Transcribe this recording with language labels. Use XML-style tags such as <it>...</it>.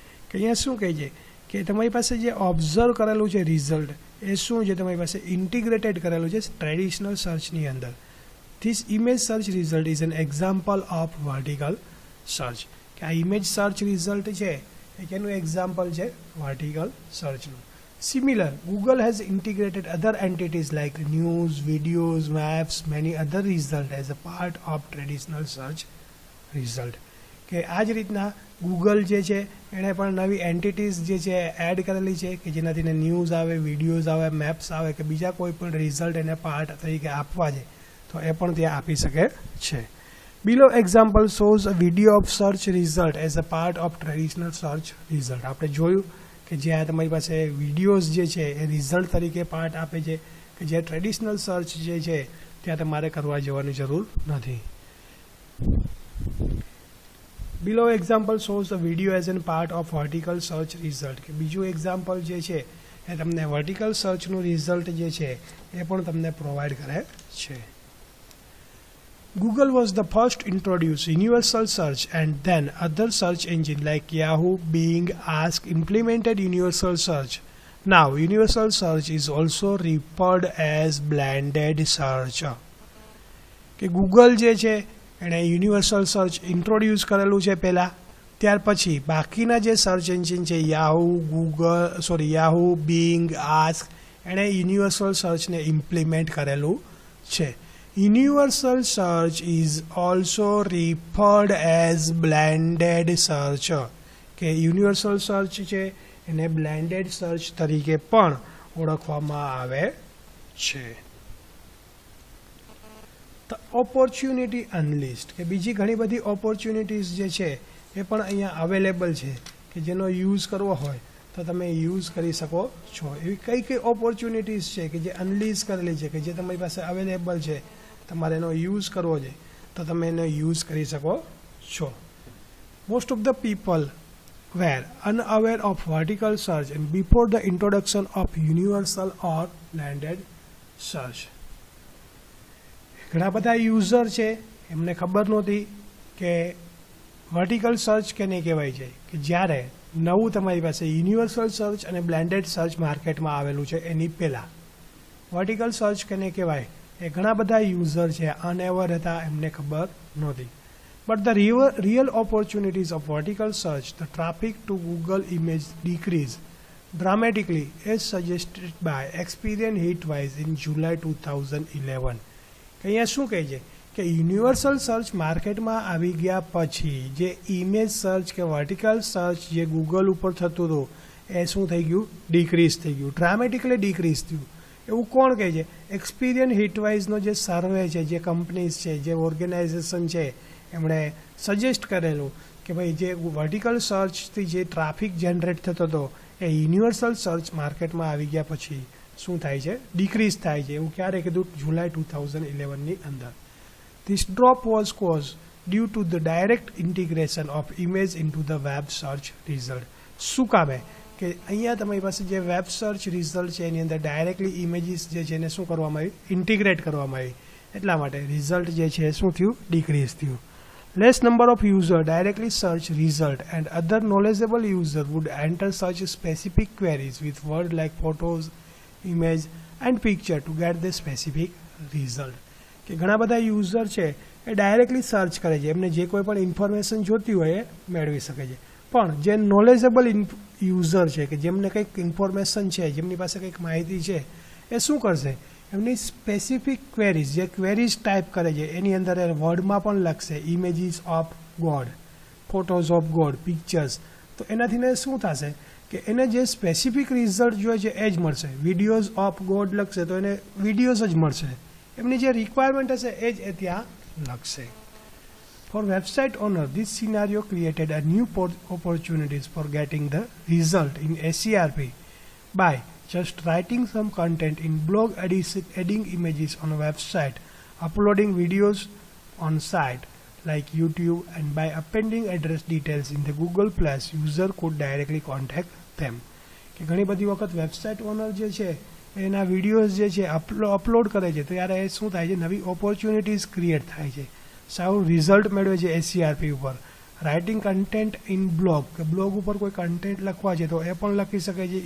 <gu>કે અહીંયા શું કહે છે કે તમારી પાસે જે ઓબ્ઝર્વ કરેલું છે રિઝલ્ટ એ શું છે તમારી પાસે ઇન્ટિગ્રેટેડ કરેલું છે ટ્રેડિશનલ સર્ચની અંદર.</gu> <en>This image search result is an example of vertical search.</en> <gu>કે આ ઇમેજ સર્ચ રિઝલ્ટ છે એ કેનું એક્ઝામ્પલ છે? Vertical સર્ચનું.</gu> <en>Similar, Google has integrated other entities like news, videos, maps, many other results as a part of traditional search result.</en> <gu>કે આ જ રીતના Google જે છે એણે પણ નવી એન્ટિટીઝ જે છે એડ કરેલી છે કે જેનાથી ન્યૂઝ આવે, વિડીયોઝ આવે, મેપ્સ આવે કે બીજા કોઈ પણ રિઝલ્ટ એને પાર્ટ તરીકે આપવા છે તો એ પણ ત્યાં આપી શકે છે.</gu> <en>Below example shows a video of search result as a part of traditional search result.</en> <gu>આપણે જોયું કે જ્યાં તમારી પાસે વિડીયોઝ જે છે એ રિઝલ્ટ તરીકે પાર્ટ આપે છે કે જે ટ્રેડિશનલ સર્ચ જે છે ત્યાં તમારે કરવા જવાની જરૂર નથી.</gu> <en>Below example shows the video as an part of vertical search result.</en> <gu>કે બીજું એક્ઝામ્પલ જે છે એ તમને વર્ટિકલ સર્ચનું રિઝલ્ટ જે છે એ પણ તમને પ્રોવાઈડ કરે છે.</gu> <en>Google was the first to introduce universal search, and then other search engines like Yahoo, Bing, Ask implemented universal search. Now, universal search is also referred as blended search.</en> <gu>કે Google જે છે એણે universal search introduce કરેલું છે પહેલાં, ત્યાર પછી બાકીના જે સર્ચ એન્જિન છે યાહૂ, બિંગ, આસ્ક એણે યુનિવર્સલ સર્ચને ઇમ્પ્લિમેન્ટ કરેલું છે.</gu> <en>Universal search is also referred as blended search.</en> <gu>કે યુનિવર્સલ સર્ચ છે એને બ્લેન્ડેડ સર્ચ તરીકે પણ ઓળખવામાં આવે છે.</gu> <en>The opportunity unleashed.</en> <gu>કે બીજી ઘણી બધી ઓપોર્ચ્યુનિટીઝ જે છે એ પણ અહીંયા અવેલેબલ છે કે જેનો યુઝ કરવો હોય તો તમે યુઝ કરી શકો છો. એવી કઈ કઈ ઓપોર્ચ્યુનિટીઝ છે કે જે અનલીઝ કરેલી છે કે જે તમારી પાસે અવેલેબલ છે, તમારે એનો યુઝ કરવો છે તો તમે એનો યુઝ કરી શકો છો.</gu> <en>Most of the people were unaware of vertical search and before the introduction of universal or blended search.</en> <gu>ઘણા બધા યુઝર છે એમને ખબર નહોતી કે વર્ટિકલ સર્ચ કેને કહેવાય છે, કે જ્યારે નવું તમારી પાસે યુનિવર્સલ સર્ચ અને બ્લેન્ડેડ સર્ચ માર્કેટમાં આવેલું છે એની પહેલાં વર્ટિકલ સર્ચ કેને કહેવાય એ ઘણા બધા યુઝર છે અનએવર હતા, એમને ખબર નહોતી.</gu> <en>But the real opportunities of vertical search, the traffic to Google image decreased dramatically as suggested by Experian Hitwise in July 2011.</en> <gu>કે અહીંયા શું કહે છે કે યુનિવર્સલ સર્ચ માર્કેટમાં આવી ગયા પછી જે ઇમેજ સર્ચ કે વર્ટિકલ સર્ચ જે ગૂગલ ઉપર થતું હતું એ શું થઈ ગયું? ડિક્રીઝ થઈ ગયું, ડ્રામેટિકલી ડિક્રીઝ થયું. એવું કોણ કહે છે? એક્સપિરિયન હિટવાઇઝનો જે સર્વે છે, જે કંપનીઝ છે, જે ઓર્ગેનાઇઝેશન છે એમણે સજેસ્ટ કરેલું કે ભાઈ જે વર્ટિકલ સર્ચથી જે ટ્રાફિક જનરેટ થતો હતો એ યુનિવર્સલ સર્ચ માર્કેટમાં આવી ગયા પછી શું થાય છે? ડિક્રીઝ થાય છે. એવું ક્યારે કીધું? જુલાઈ 2011ની અંદર.</gu> <en>This drop was cause due to the direct integration of image into the web search result.</en> <gu>શું કામે? કે અહીંયા તમારી પાસે જે વેબ સર્ચ રિઝલ્ટ છે એની અંદર ડાયરેક્ટલી ઇમેજીસ જે છે એને શું કરવામાં આવી? ઇન્ટિગ્રેટ કરવામાં આવી. એટલા માટે રિઝલ્ટ જે છે શું થયું? ડિક્રીઝ થયું.</gu> <en>Less number of users directly search result and other knowledgeable user would enter such specific queries with words like photos, image and picture to get the specific result.</en> <gu>કે ઘણા બધા યુઝર છે એ directly search કરે છે, એમને જે કોઈ પણ ઇન્ફોર્મેશન જોતી હોય એ મેળવી શકે છે. પણ જે નોલેજેબલ યુઝર છે કે જેમને કંઈક ઇન્ફોર્મેશન છે, જેમની પાસે કંઈક માહિતી છે, એ શું કરશે, એમની સ્પેસિફિક ક્વેરીઝ, જે ક્વેરીઝ ટાઈપ કરે છે એની અંદર એ વર્ડમાં પણ લખશે</gu> <en>images of God, photos of God,</en> <gu>pictures. તો એનાથી ને શું થશે કે એને જે સ્પેસિફિક રિઝલ્ટ જોઈએ છે એ જ મળશે.</gu> <en>videos of God</en> <gu>લખશે તો એને વિડીયોઝ જ મળશે. એમની જે રિક્વાયરમેન્ટ હશે એ જ એ ત્યાં લખશે.</gu> <en>For website owner, this scenario created a new opportunities for getting the result in SERP by just writing some content in blog, adding images on a website, uploading videos on site like YouTube, and by appending address details in the Google Plus, user could directly contact them.</en> <gu>કે ઘણી બધી વખત website honour જે છે એના videos જે છે upload કરે છે તો ત્યારે એ શું થાય છે, નવી ઓપોર્ચ્યુનિટીઝ ક્રિએટ થાય છે, સારું રિઝલ્ટ મેળવે છે SERP ઉપર.</gu> <en>writing content in blog,</en> <gu>કે બ્લોગ ઉપર કોઈ કન્ટેન્ટ લખવા છે તો એ પણ લખી શકે છે.</gu>